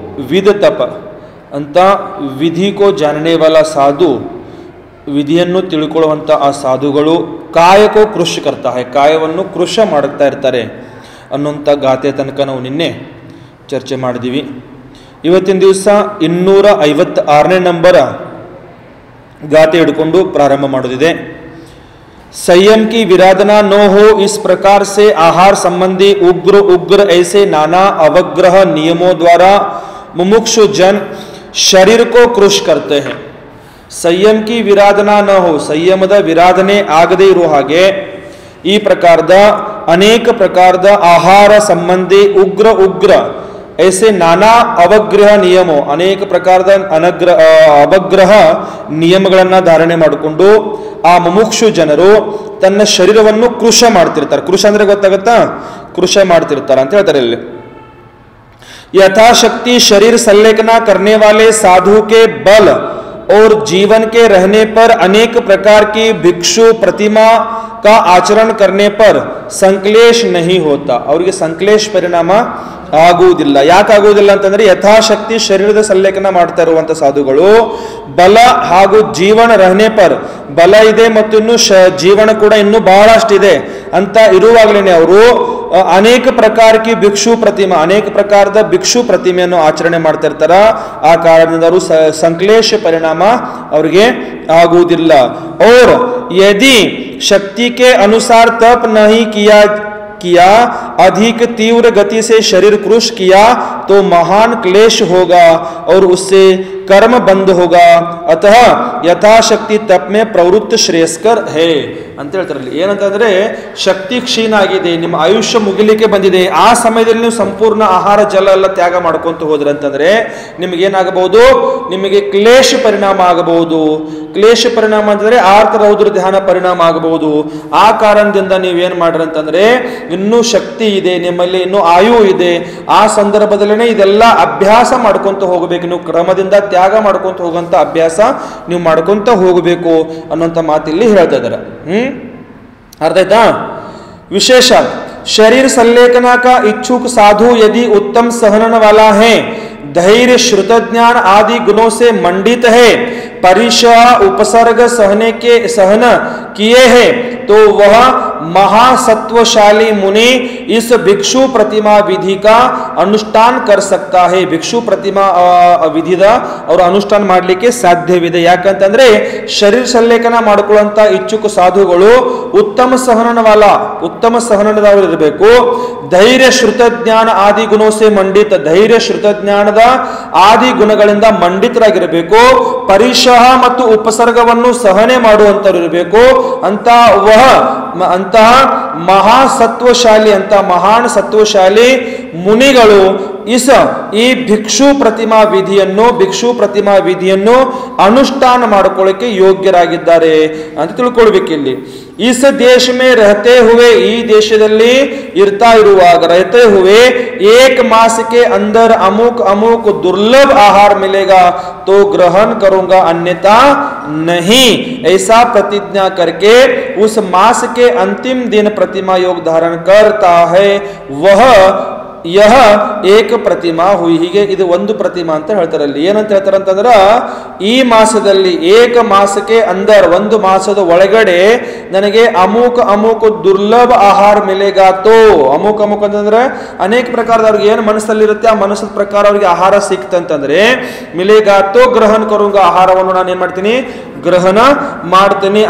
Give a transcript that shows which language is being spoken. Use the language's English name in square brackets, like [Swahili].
[Kannada] ವಿಧ ತಪ ಅಂತ [Hindi] ವಿಧಿಕೋ ಜಾನನೆ ವಾಲ ಸಾಧು, [Kannada] ವಿಧಿಯನ್ನು ತಿಳ್ಕೊಳ್ಳುವಂಥ ಆ ಸಾಧುಗಳು [Hindi] ಕಾಯಕೋ ಕೃಷ್ ಕರ್ತಾ ಹೈ, [Kannada] ಕಾಯವನ್ನು ಕೃಷ ಮಾಡುತ್ತಾ ಇರ್ತಾರೆ ಅನ್ನುವಂಥ ಗಾತೆ ತನಕ ನಾವು ನಿನ್ನೆ ಚರ್ಚೆ ಮಾಡಿದ್ದೀವಿ. ಇವತ್ತಿನ ದಿವಸ 256ನೇ ನಂಬರ ಗಾತೆ ಹಿಡ್ಕೊಂಡು ಪ್ರಾರಂಭ ಮಾಡೋದಿದೆ. [Hindi] संयम की विराधना न हो इस प्रकार से आहार संबंधी उग्र ऐसे नाना अवग्रह नियमों द्वारा मुमुक्षु जन शरीर को कृश करते हैं. संयम की विराधना न हो, [Kannada] संयमದ ವಿರಾಧನೆ ಆಗದೇ ಇರೋ ಹಾಗೆ ಈ ಪ್ರಕಾರದ ಅನೇಕ ಪ್ರಕಾರದ ಆಹಾರ ಸಂಬಂಧಿ ಉಗ್ರ [Hindi] ऐसे नाना [Kannada] ಅವಗ್ರಹ ನಿಯಮೋ, ಅನೇಕ ಪ್ರಕಾರದ ಅವಗ್ರಹ ನಿಯಮಗಳನ್ನು ಧಾರಣೆ ಮಾಡಿಕೊಂಡು ಆ ಮುಮುಕ್ಷು ಜನರು ತನ್ನ ಶರೀರವನ್ನು ಕೃಷ ಮಾಡ್ತಿರ್ತಾರೆ. ಕೃಷ ಅಂದ್ರೆ ಗೊತ್ತಾಗತ್ತಾ? ಕೃಷ ಮಾಡ್ತಿರ್ತಾರೆ ಅಂತ ಹೇಳ್ತಾರೆ ಇಲ್ಲಿ. [Hindi] यथाशक्ति शरीर संलेखना करने वाले साधु के बल और जीवन के रहने पर अनेक प्रकार की भिक्षु प्रतिमा का आचरण करने पर संक्लेश नहीं होता. [Kannada] ಅವರಿಗೆ ಸಂಕ್ಲೇಶ ಪರಿಣಾಮ ಆಗುವುದಿಲ್ಲ. ಯಾಕೆ ಆಗುವುದಿಲ್ಲ ಅಂತಂದ್ರೆ ಯಥಾಶಕ್ತಿ ಶರೀರದ ಸಂಲೇಖನ ಮಾಡ್ತಾ ಇರುವಂತ ಸಾಧುಗಳು ಬಲ ಹಾಗೂ [Hindi] ಜೀವನ ರಹನೆ ಪರ್, [Kannada] ಬಲ ಇದೆ ಮತ್ತು ಇನ್ನು ಜೀವನ ಕೂಡ ಇನ್ನೂ ಬಹಳಷ್ಟಿದೆ ಅಂತ ಇರುವಾಗಲೇ ಅವರು ಅನೇಕ ಪ್ರಕಾರಕ್ಕೆ ಭಿಕ್ಷು ಪ್ರತಿಮಾ, ಅನೇಕ ಪ್ರಕಾರದ ಭಿಕ್ಷು ಪ್ರತಿಮೆಯನ್ನು ಆಚರಣೆ ಮಾಡ್ತಾ ಇರ್ತಾರ. ಆ ಕಾರಣದಿಂದ ಅವರು ಸಂಕ್ಲೇಶ ಪರಿಣಾಮ ಅವರಿಗೆ ಆಗುವುದಿಲ್ಲ. [Hindi] और यदि शक्ति के अनुसार तप नहीं किया अधिक तीव्र गति से शरीर कृश किया तो महान क्लेश होगा और उससे कर्म बंद होगा. अतः यथाशक्ति तप में प्रवृत्त श्रेयस्कर है [Kannada] ಅಂತ ಹೇಳ್ತಾರೆ. ಏನಂತಂದ್ರೆ ಶಕ್ತಿ ಕ್ಷೀಣ ಆಗಿದೆ, ನಿಮ್ಮ ಆಯುಷ್ಯ ಮುಗಿಲಿಕ್ಕೆ ಬಂದಿದೆ, ಆ ಸಮಯದಲ್ಲಿ ನೀವು ಸಂಪೂರ್ಣ ಆಹಾರ ಜಲ ಎಲ್ಲ ತ್ಯಾಗ ಮಾಡ್ಕೊಂತ ಹೋದ್ರೆ ಅಂತಂದ್ರೆ ನಿಮ್ಗೆ ಏನಾಗಬಹುದು? ನಿಮಗೆ ಕ್ಲೇಶ ಪರಿಣಾಮ ಆಗಬಹುದು. ಕ್ಲೇಶ ಪರಿಣಾಮ ಅಂತಂದ್ರೆ ಆರ್ತ ರೌದ್ರ ಧ್ಯಾನ ಪರಿಣಾಮ ಆಗಬಹುದು. ಆ ಕಾರಣದಿಂದ ನೀವೇನ್ ಮಾಡ್ರಿ ಅಂತಂದ್ರೆ ಇನ್ನೂ ಶಕ್ತಿ ಇದೆ, ನಿಮ್ಮಲ್ಲಿ ಇನ್ನೂ ಆಯು ಇದೆ, ಆ ಸಂದರ್ಭದಲ್ಲೇ ಇದೆಲ್ಲ ಅಭ್ಯಾಸ ಮಾಡ್ಕೊಂತ ಹೋಗಬೇಕು. ನೀವು ಕ್ರಮದಿಂದ ತ್ಯಾಗ ಮಾಡ್ಕೊಂತ ಹೋಗುವಂತ ಅಭ್ಯಾಸ ನೀವು ಮಾಡ್ಕೊಂತ ಹೋಗಬೇಕು ಅನ್ನುವಂಥ ಮಾತಿಲ್ಲಿ ಹೇಳ್ತಾ ಇದ್ದಾರೆ. [Hindi] अर्थ आयता? विशेष शरीर संलेखना का इच्छुक साधु यदि उत्तम सहन वाला है, धैर्य श्रुत ज्ञान आदि गुणों से मंडित है, परिशह उपसर्ग सहन किए हैं, तो वह महासत्वशाली मुनि इस भिक्षु प्रतिमा विधि का अनुष्ठान कर सकता है. [Kannada] भिक्षु प्रतिमा ವಿಧಿದ ಅವರು ಅನುಷ್ಠಾನ ಮಾಡಲಿಕ್ಕೆ ಸಾಧ್ಯವಿದೆ. ಯಾಕಂತಂದ್ರೆ ಶರೀರ ಸಂಲೇಖನ ಮಾಡಿಕೊಳ್ಳುವಂತ ಇಚ್ಛುಕ ಸಾಧುಗಳು ಉತ್ತಮ ಸಹನದವರು ಇರಬೇಕು. [Hindi] ಧೈರ್ಯ ಶ್ರುತ ಜ್ಞಾನ ಆದಿ ಗುಣೋಸೆ ಮಂಡಿತ, [Kannada] ಧೈರ್ಯ ಶ್ರುತ ಜ್ಞಾನದ ಆದಿ ಗುಣಗಳಿಂದ ಮಂಡಿತರಾಗಿರಬೇಕು. ಪರಿಶಹ ಮತ್ತು ಉಪಸರ್ಗವನ್ನು ಸಹನೆ ಮಾಡುವಂತರು ಇರಬೇಕು. ಅಂತಹ ಮಹಾಸತ್ವಶಾಲಿ, ಅಂತ ಮಹಾನ್ ಸತ್ವಶಾಲಿ ಮುನಿಗಳು ಈ ಭಿಕ್ಷು ಪ್ರತಿಮಾ ವಿಧಿಯನ್ನು ಅನುಷ್ಠಾನ ಮಾಡಿಕೊಳ್ಳಕ್ಕೆ ಯೋಗ್ಯರಾಗಿದ್ದಾರೆ ಅಂತ ತಿಳ್ಕೊಳ್ಬೇಕಿಲ್ಲಿ. [Hindi] इस देश में रहते हुए, [Kannada] ಈ ದೇಶದಲ್ಲಿ ಇರ್ತಾ ಇರುವಾಗ, [Hindi] रहते हुए एक मास के अंदर अमुक दुर्लभ आहार मिलेगा तो ग्रहण करूंगा अन्यथा नहीं, ऐसा प्रतिज्ञा करके उस मास के अंतिम दिन प्रतिमा योग धारण करता है वह यह ಏಕ ಪ್ರತಿಮಾ ಹುಯಿ. [Kannada] ಹೀಗೆ ಇದು ಒಂದು ಪ್ರತಿಮಾ ಅಂತ ಹೇಳ್ತಾರೆ. ಅಲ್ಲಿ ಏನಂತ ಹೇಳ್ತಾರೆ ಅಂತಂದ್ರ, ಈ ಮಾಸದಲ್ಲಿ ಏಕ ಮಾಸಕ್ಕೆ ಅಂದರ್ ಒಂದು ಮಾಸದ ಒಳಗಡೆ ನನಗೆ ಅಮುಕ ಅಮುಕ ದುರ್ಲಭ ಆಹಾರ [Hindi] ಮಿಲೆಗಾತೋ. [Kannada] ಅಮುಕ ಅಮುಕ ಅಂತಂದ್ರೆ ಅನೇಕ ಪ್ರಕಾರದ ಅವ್ರಿಗೆ ಏನು ಮನಸ್ಸಲ್ಲಿರುತ್ತೆ ಆ ಮನಸ್ಸದ ಪ್ರಕಾರ ಅವ್ರಿಗೆ ಆಹಾರ ಸಿಕ್ತಂತಂದ್ರೆ [Hindi] ಮಿಲೆಗಾತೋ ಗ್ರಹಣ ಕರುಂಗ, [Kannada] ಆಹಾರವನ್ನು ನಾನು ಏನ್ ಮಾಡ್ತೀನಿ, ಗ್ರಹಣ ಮಾಡ್ತೀನಿ.